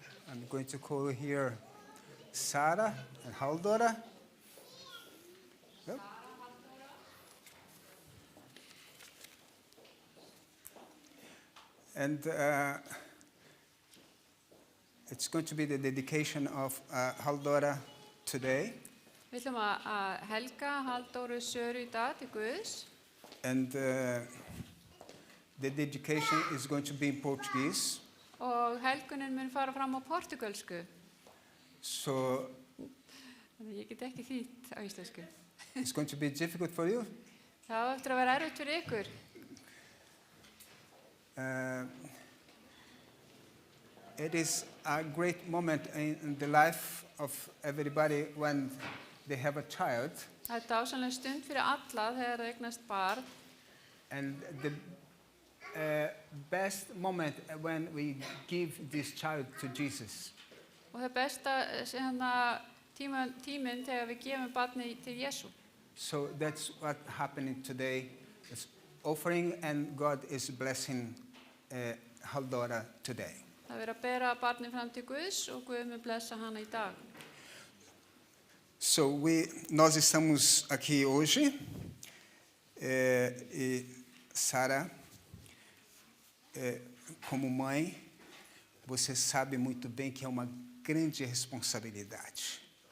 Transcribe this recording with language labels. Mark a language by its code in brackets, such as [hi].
[en] I'm going to call here Sara and Haldora. Yep. And it's going to be the dedication of Haldora today. [is] Við ætlum að helga Halldóru Söru í dag til Guðs. [en] And the dedication is going to be in Portuguese. [is] Og helgunin mun fara fram á portugalsku. [en] So [is] Þannig ég get ekki þýtt á íslensku. [en] it's going to be difficult for you. [is] Það á eftir að vera erfitt fyrir ykkur. [en] It is a great moment in the life of everybody when they have a child. [is] Það er dásamleg stund fyrir alla þegar það eignast barn. [en] And the best moment when we give this child to Jesus. [is] Og það besta tíminn þegar við gefum barni til Jesú. [en] So that's what happening today. It's offering and God is blessing Haldora today. [is] Það er verið að bera barni fram til Guðs og Guð mun blessa hana í dag. [pt] So nós estamos aqui hoje e Sara, como mãe, você sabe muito bem que é uma grande responsabilidade.